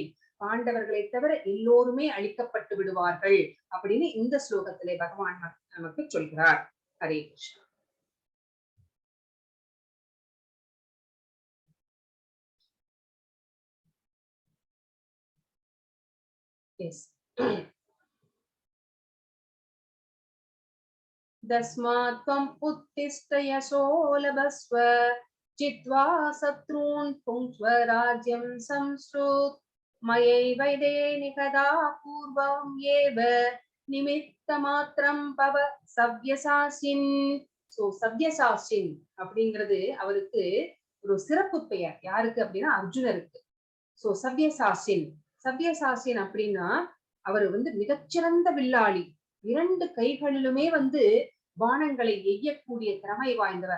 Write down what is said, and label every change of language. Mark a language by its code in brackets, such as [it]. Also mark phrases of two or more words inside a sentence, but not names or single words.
[ta] பாண்டவர்களை தவிர எல்லோருமே அழிக்கப்பட்டு விடுவார்கள் அப்படின்னு இந்த ஸ்லோகத்திலே பகவான் நமக்கு சொல்கிறார். ஹரே கிருஷ்ணா. எஸ். [sa] तस्मात् त्वम् उत्तिष्ठ यशो लभस्व चित्वा शत्रून् पुङ्क्ष्व राज्यं संश्रुत् मयैवैदे निकदा पूर्वम् एव निमित्तमात्रं भव सव्यसाचिन्. [ta] சோ சவ்யசாச்சின் அப்படிங்கிறது அவருக்கு ஒரு சிறப்பு பெயர். யாருக்கு அப்படின்னா அர்ஜுனருக்கு. சோ சவ்யசாச்சின், சவ்யசாச்சின் அப்படின்னா அவர் மிகச்சிறந்த வில்லாளி. இரண்டு கைகளிலுமே பானங்களை எய்யக்கூடிய திறமை வாய்ந்தவர்.